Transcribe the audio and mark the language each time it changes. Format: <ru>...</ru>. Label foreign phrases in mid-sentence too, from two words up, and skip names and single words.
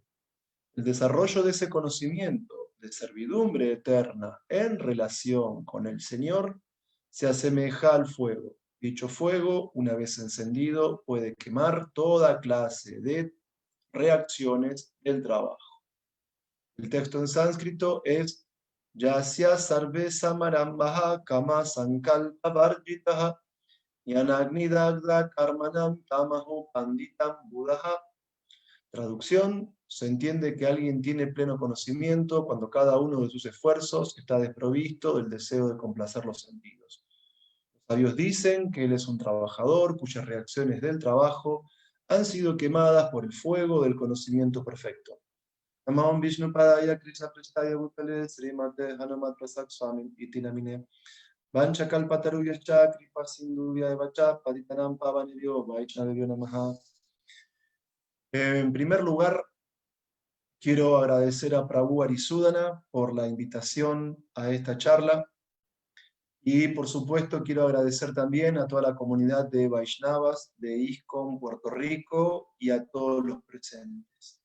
<es>El desarrollo de ese conocimiento de servidumbre eterna en relación con el Señor se asemeja al fuego. Dicho fuego, una vez encendido, puede quemar toda clase de reacciones del trabajo. El texto en sánscrito es</es> <sa>यस्य सर्वे समारम्भाः काम सङ्कल्प वर्जिताः ज्ञानाग्निदग्ध कर्माणं तमाहुः पण्डितं बुधाः.</sa> <es>Traducción: se entiende que alguien tiene pleno conocimiento cuando cada uno de sus esfuerzos está desprovisto del deseo de complacer los sentidos. Los sabios dicen que él es un trabajador cuyas reacciones del trabajo han sido quemadas por el fuego del conocimiento perfecto.</es> <sa>नमो विष्णुपादाय कृष्ण प्रेष्ठाय भूतले श्रीमते हनुमत् प्रसाद स्वामी इति नामिने वाञ्छाकल्पतरुभ्यश्च कृपासिन्धुभ्य एव च पतितानां पावनेभ्यो वैष्णवेभ्यो नमः.</sa> <es>En primer lugar, quiero agradecer a Prabhu Arisudana por la invitación a esta charla y por supuesto quiero agradecer también a toda la comunidad de Vaishnavas de ISKCON Puerto Rico y a todos los presentes.</es>